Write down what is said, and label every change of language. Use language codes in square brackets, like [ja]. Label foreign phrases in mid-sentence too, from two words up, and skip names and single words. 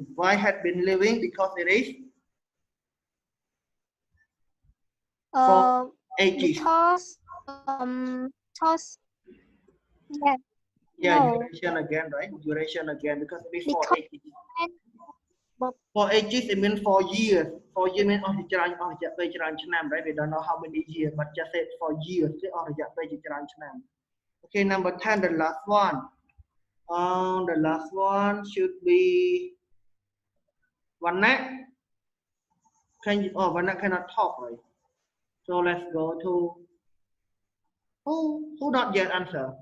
[en] Why had been living? Because it is for ages. Because yeah, Yeah, no, duration again, right? Duration again, because it is for because ages. For ages, it means 4 years. 4 years means [km] ច្រើនឆ្នាំ, [en] right? We don't know how many years, but just say for years. [km] គឺអស់រយៈពេលជាច្រើនឆ្នាំ. [en] Okay, number 10, the last one. The last one should be Vanna. Vanna cannot talk, right? So let's go to who not yet answer.